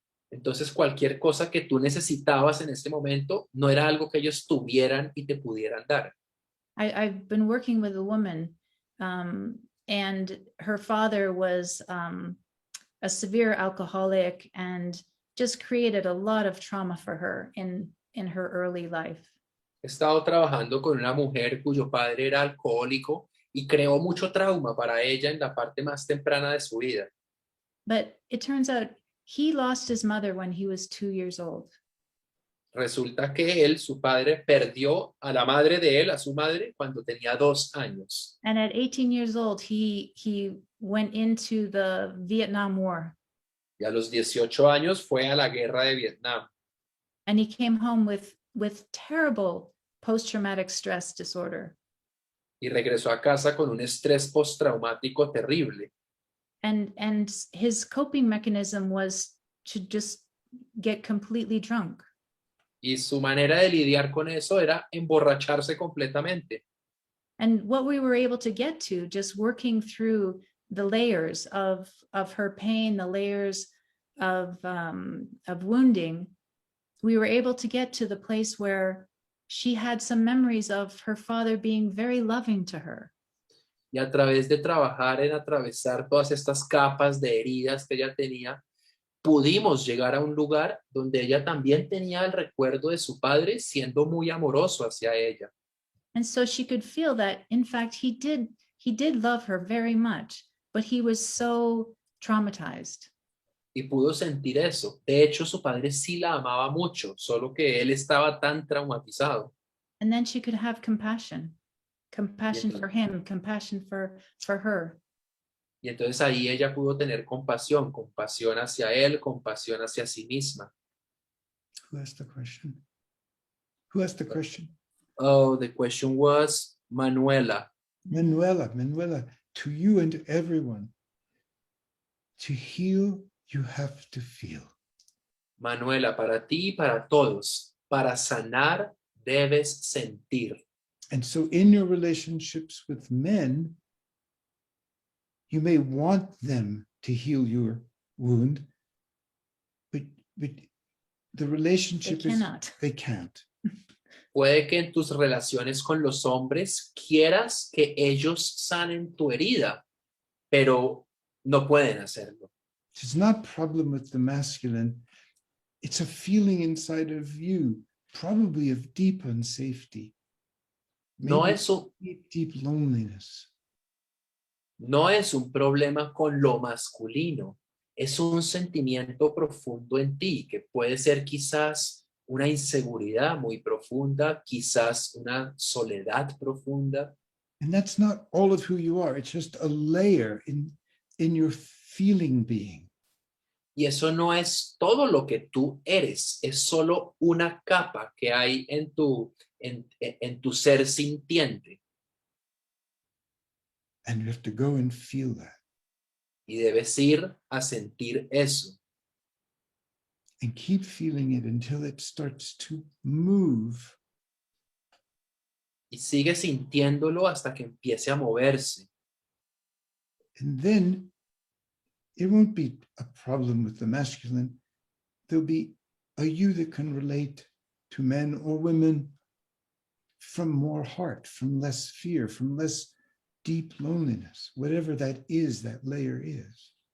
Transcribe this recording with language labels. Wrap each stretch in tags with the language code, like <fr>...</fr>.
<es>Entonces cualquier cosa que tú necesitabas en ese momento no era algo que ellos tuvieran y te pudieran dar.</es> <en>I've been working with a woman, and her father was a severe alcoholic and just created a lot of trauma for her in her early life.</en> <es>He estado trabajando con una mujer cuyo padre era alcohólico y creó mucho trauma para ella en la parte más temprana de su vida.</es> <en>But it turns out he lost his mother when he was 2 years old.</en> <es>Resulta que él, su padre, perdió a la madre de él, a su madre, cuando tenía 2 años.</es> <en>And at 18 years old, he went into the Vietnam War.</en> <es>Y a los 18 años fue a la guerra de Vietnam.</es> <en>And he came home with terrible post-traumatic stress disorder.</en> <es>Y regresó a casa con un estrés postraumático terrible.</es> <en>And his coping mechanism was to just get completely drunk.</en> <es>Y su manera de lidiar con eso era emborracharse completamente.</es> <en>And what we were able to get to, just working through the layers of her pain, the layers of wounding, we were able to get to the place where she had some memories of her father being very loving to her.</en> <es>Y a través de trabajar en atravesar todas estas capas de heridas que ella tenía, pudimos llegar a un lugar donde ella también tenía el recuerdo de su padre siendo muy amoroso hacia ella.</es> <en>And so she could feel that, in fact, he did love her very much, but he was so traumatized.</en> <es>Y pudo sentir eso. De hecho, su padre sí la amaba mucho, solo que él estaba tan traumatizado.</es> <en>And then she could have compassion Yeah. for him, compassion for her.</en> <es>Y entonces ahí ella pudo tener compasión hacia él, compasión hacia sí misma.</es> <en>Who asked the question? Who asked the question? Oh, the question was Manuela. Manuela, to you and to everyone, to heal, you have to feel.</en> <es>Manuela, para ti y para todos, para sanar debes sentir.</es> <en>And so in your relationships with men, you may want them to heal your wound, but the They relationship is cannot. they can't.</en> <es>Puede que en tus relaciones con los hombres quieras que ellos sanen tu herida, pero no pueden hacerlo.</es> <en>It's not a problem with the masculine. It's a feeling inside of you, probably of deep unsafety.</en> <es>No</es> <en>Maybe</en> <es>es un,</es> <en>deep loneliness.</en> <es>no es un problema con lo masculino, es un sentimiento profundo en ti, que puede ser quizás una inseguridad muy profunda, quizás una soledad profunda.</es> <en>And that's not all of who you are. It's just a layer in your feeling being.</en> <es>Y eso no es todo lo que tú eres, es solo una capa que hay en tu ser sintiente.</es> <en>And you have to go and feel that</en> <es>Y debes ir a sentir eso.</es> <en>and keep feeling it until it starts to move.</en> <es>Y sigue sintiéndolo hasta que empiece a moverse.</es> <en>And then it won't be a problem with the masculine. There'll be a you that can relate to men or women from more heart, from less fear, from less deep loneliness, whatever that is, that layer is.</en>